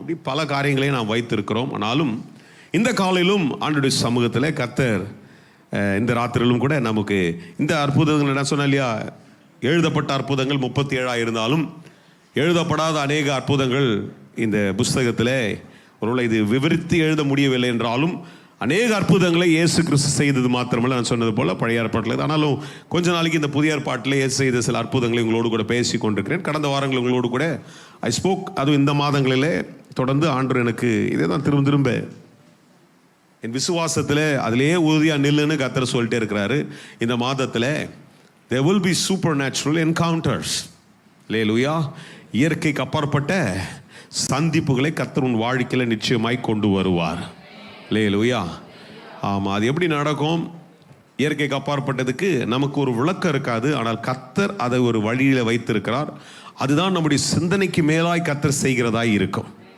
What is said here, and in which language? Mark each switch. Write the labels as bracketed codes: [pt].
[ta] இப்படி பல காரியங்களையும் நாம் வைத்திருக்கிறோம். ஆனாலும் இந்த காலையிலும் ஆண்டவருடைய சமூகத்தில் கர்த்தர் இந்த ராத்திரியிலும் கூட நமக்கு இந்த அற்புதங்கள் என்ன சொன்ன இல்லையா, எழுதப்பட்ட அற்புதங்கள் 37 இருந்தாலும் எழுதப்படாத அநேக அற்புதங்கள் இந்த புஸ்தகத்தில் ஒருவேளை இது விவரித்து எழுத முடியவில்லை என்றாலும் அநேக அற்புதங்களை இயேசு கிறிஸ்து செய்தது மாத்திரமல்ல, நான் சொன்னது போல் பழைய ஏற்பாட்டில். ஆனாலும் கொஞ்ச நாளைக்கு இந்த புதிய ஏற்பாட்டில் இயேசு செய்த சில அற்புதங்களை உங்களோடு கூட பேசி கொண்டிருக்கிறேன். கடந்த வாரங்கள் உங்களோடு கூட [en] I spoke. [ta] அதுவும் இந்த மாதங்களிலே தொடர்ந்து ஆண்டவர் எனக்கு இதே தான் திரும்ப என் விசுவாசத்தில் அதிலேயே உறுதியாக நில்லுன்னு கர்த்தர் சொல்லிட்டே இருக்கிறாரு. இந்த மாதத்தில் [en] there will be supernatural encounters. [ta] அல்லேலூயா. இயற்கைக்கு அப்பாற்பட்ட சந்திப்புகளை கர்த்தர் உன் வாழ்க்கையில் நிச்சயமாய் கொண்டு வருவார். அல்லேலூயா. ஆமாம், அது எப்படி நடக்கும்? இயற்கைக்கு அப்பாற்பட்டதுக்கு நமக்கு ஒரு விளக்கம் இருக்காது. ஆனால் கர்த்தர் அதை ஒரு வழியில் வைத்திருக்கிறார். அதுதான் நம்முடைய சிந்தனைக்கு மேலாய் கர்த்தர் செய்கிறதாய் இருக்கும்.